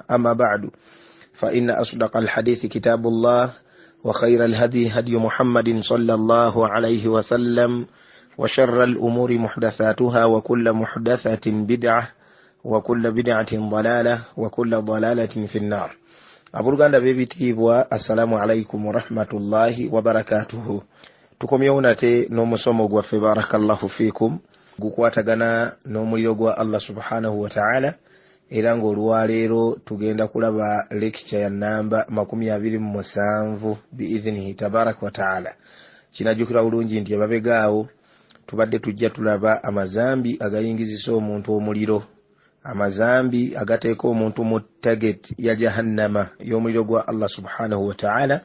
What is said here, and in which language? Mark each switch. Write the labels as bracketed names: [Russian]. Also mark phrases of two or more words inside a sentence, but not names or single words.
[Arabic] أما بعد فإن أصدق الحديث كتاب الله وخير الهدي هدي محمد صلى الله عليه وسلم وشر الأمور محدثاتها وكل محدثة بدعة وكل بدعة ضلالة وكل ضلالة في النار. أبرغان بيبي تيبوا السلام عليكم ورحمة الله وبركاته. [Ganda] Tukomyeonate n'omusomo gwaffe [Arabic] بارك الله فيكم [Ganda] gukwatagana n'omuliro gwa Allah [Arabic] سبحانه وتعالى [Ganda] era ng'olwaleero tugenda kulaba lecture ya namba 27 [Arabic] بإذنه تبارك وتعالى. [Ganda] Kinajjukira bulungi nti ababegaawo tubadde tujja tulaba amazambi agayingizisa omuntu omuliro, amazambi agateeka omuntu mu target ya jahannama y'omuliro gwa Allah [Arabic] سبحانه وتعالى.